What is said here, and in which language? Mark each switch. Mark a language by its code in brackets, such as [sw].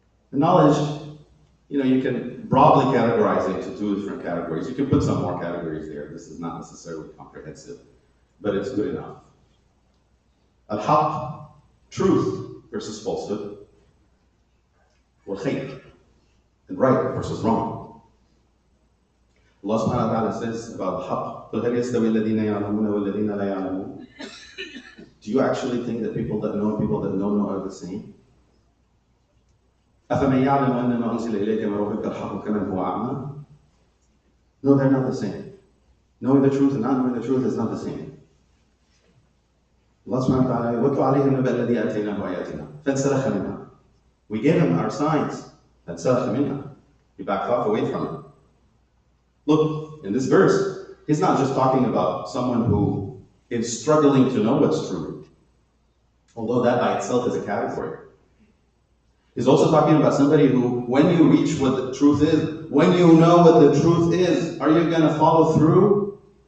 [en] The knowledge, you can broadly categorize it into 2 different categories. You can put some more categories there. This is not necessarily comprehensive, but it's good enough. Al-haq, truth versus falsehood. Wal-khayr, and right versus wrong. Allah subhanahu wa ta'ala says about haq, [ar] قُلْ هَلْ يَسْتَوِي الَّذِينَ يَعْلَمُونَ وَالَّذِينَ لَا يَعْلَمُونَ. [en] Do you actually think that people that know and people that don't know are the same? [ar] أَفَمَنْ يَعْلَمُ أَنَّمَا أُنزِلَ إِلَيْكَ مِنْ رَبِّكَ الْحَقُّ كَمَنْ هُوَ أَعْمَى? [en] No, they're not the same. Knowing the truth and not knowing the truth is not the same. Allah subhanahu wa ta'ala, [ar] وَاتْلُ عَلَيْهِمْ نَبَأَ الَّذِي آتَيْنَاهُ آيَاتِنَا فَانْسَلَخَ مِنْهَا. [en] We gave him our signs. [ar] فَانْسَلَخَ مِنْهَا. [en] He backed off away from it. Look, in this verse, he's not just talking about someone who is struggling to know what's true, although that by itself is a category. He's also talking about somebody who, when you reach what the truth is, when you know what the truth is, are you going to follow through?